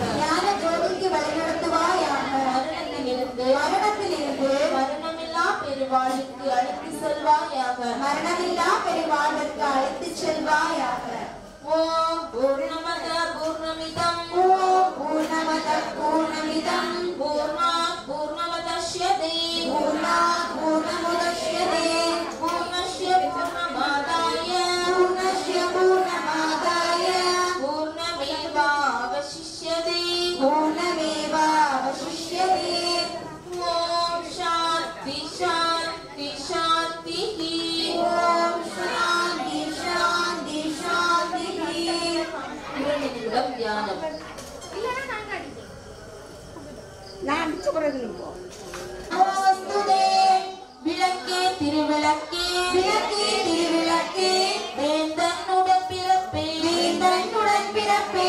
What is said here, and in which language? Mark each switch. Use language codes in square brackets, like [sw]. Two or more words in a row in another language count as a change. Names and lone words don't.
[ta] ஞான ஜோதிக்கு வழிநடத்துவாயாக மரணத்திலிருந்து மரணத்திலிருந்து மரணமில்லா பெருவாழ்வுக்கு அழைத்து செல்வாயாக. மரணமில்லா பெருவாழ்வுக்கு அழைத்துச் செல்வாயாக [sa] ॐ पूर्णमदः पूर्णमिदम् ॐ पूर्णमदः पूर्णमिदम् पूर्णात् पूर्णमुदच्यते पूर्णात् पूर्णमुदच्यते पूर्णस्य पूर्णमादाय पूर्णस्य पूर्णमादाय पूर्णमेवावशिष्यते. पूर्णमेवावशिष्यते ॐ शान्तिः शान्तिः शान्तिः. ॐ शान्तिः शान्तिः शान्तिः. [ta] 2 நிமிடம் தியானம். நமஸ்துதே விளக்கே திருவிளக்கே விளக்கே திருவிளக்கே வேந்தனுடன் பிறப்பே வேந்தனுடன் பிறப்பே